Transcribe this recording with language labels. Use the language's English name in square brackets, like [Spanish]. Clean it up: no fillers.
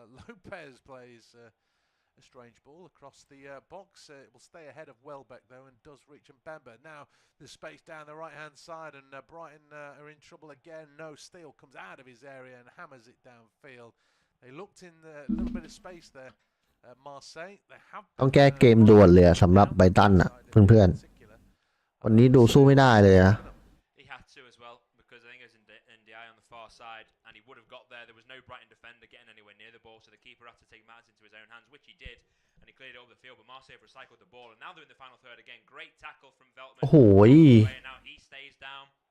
[English] Lopez plays a strange ball across the box. It will stay ahead of Welbeck though and does reach Mbemba. Now there's space down the right hand side and Brighton are in trouble again. No, Steele comes out of his area and hammers it downfield. They looked in a little bit of space there. Marseille, they have [Thai] ต้องแก้เกมด่วนเลยสำหรับไบรตันน่ะเพื่อนๆวันนี้ดูสู้ไม่ได้เลยนะ [English] He had to as well because I think it was in the eye on the far side and he would have got there. There was no Brighton defender getting anywhere near the ball, so the keeper had to take matters into his own hands, which he did, and he cleared it over the field. But Marseille have recycled the ball, and now they're in the final third again. Great tackle from Veltman. [Thai] โอ้โห [English] Now he stays down.